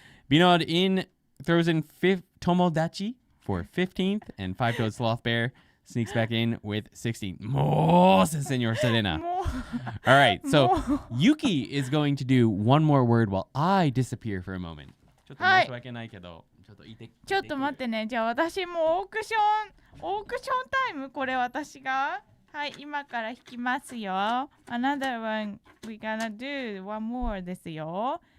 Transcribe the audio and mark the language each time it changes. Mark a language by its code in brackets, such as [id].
[en] Binod throws in 5th. Tomodachi for 15th, and Five Toed Sloth Bear sneaks back in with 16th. says Senor Serena. [ja] もう [en] All right, so Yuki is going to do one more word while I disappear for a moment. [ja] はい。ちょっと申し訳ないけど、ちょっと待ってねじゃあ私もオークションタイムこれ私がはい、今から弾きますよ。 [en] Another one, we gonna do one more [ja] ですよ。